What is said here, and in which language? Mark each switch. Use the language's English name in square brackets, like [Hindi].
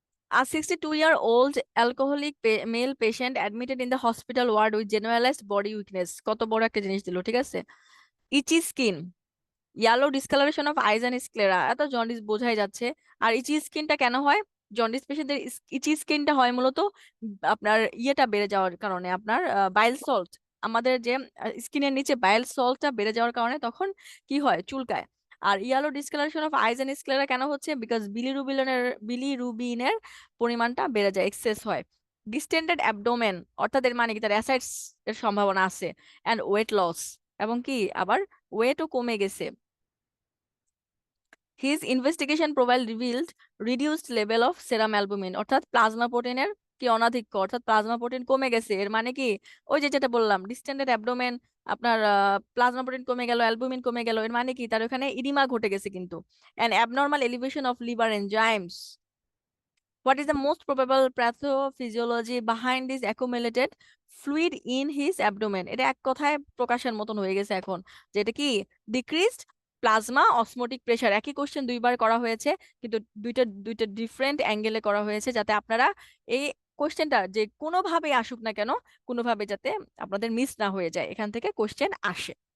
[English] A 62-year-old alcoholic male patient admitted in the hospital ward with generalized body weakness, [Bangla] কত বড় একটা জিনিস দিল, ঠিক আছে? [English] itchy skin, yellow discolouration of eyes and sclera, [Bangla] এত জন্ডিস বোঝাই যাচ্ছে। আর ইচি স্কিনটা কেন হয়? জন্ডিস পেশেন্টদের ইচি স্কিনটা হয় মূলত আপনার ইয়েটা বেড়ে যাওয়ার কারণে, আপনার বাইল সল্ট, আমাদের যে স্কিনের নিচে বাইল সল্টটা বেড়ে যাওয়ার কারণে তখন কি হয়? চুলকায়। আর [English] yellow discolouration of eyes and sclera [Bangla] কেন হচ্ছে? বিকজ বিলিরুবিনের পরিমাণটা বেড়ে যায়, এক্সেস হয়। [English] distended abdomen, [Bangla] অর্থাৎ এর মানে কি? তার অ্যাসাইডস এর সম্ভাবনা আছে। [English] and weight loss, [Bangla] এবং কি আবার ওয়েটও কমে গেছে। [English] his investigation profile revealed reduced level of serum albumin, [Bangla] অর্থাৎ প্লাজমা প্রোটিনের কি অনাধিক্য, অর্থাৎ প্লাজমা প্রোটিন কমে গেছে, এর মানে কি? ওই যে যেটা বললাম [English] distended abdomen, [Bangla] আপনার প্লাজমা প্রোটিন কমে গেল, অ্যালবুমিন কমে গেল, এর মানে কি? তার ওখানে ইডিমা ঘটে গেছে কিন্তু। [English] And abnormal elevation of liver enzymes. What is the most probable pathophysiology behind this accumulated fluid in his abdomen? [Bangla] এটা এক কথায় প্রকাশের মতন হয়ে গেছে এখন, যে এটা কি? [English] Decreased plasma osmotic pressure. [Bangla] একই কোশ্চেন দুইবার করা হয়েছে, কিন্তু দুইটা দুইটা ডিফারেন্ট অ্যাঙ্গেলে করা হয়েছে, যাতে আপনারা এই কোশ্চেনটা যে কোনোভাবে আসুক না কেন, কোনোভাবে যাতে আপনাদের মিস না হয়ে যায়, এখান থেকে কোশ্চেন আসে।